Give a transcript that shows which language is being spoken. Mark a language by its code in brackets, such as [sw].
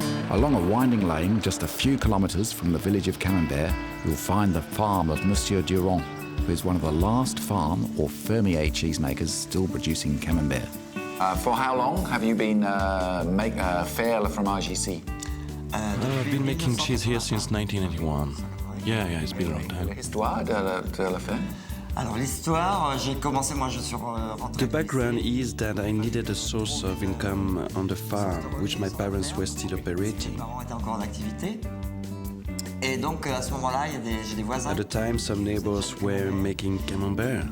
[en] Along a winding lane just a few kilometres from the village of Camembert, you'll find the farm of Monsieur Durand, who is one of the last farm or fermier cheesemakers still producing Camembert. For how long have you been [fr] faire le fromage ici? [en] I've been making cheese here since 1981. Yeah, it's been a long time. [fr] L'histoire de la ferme? Alors l'histoire, j'ai commencé, moi je suis rentré. [en] The background is that I needed a source of income on the farm, which my parents were still operating. [fr] Mes parents étaient encore en activité. Et donc à ce moment-là, j'ai des voisins. [en] At the time, some neighbors were making Camembert.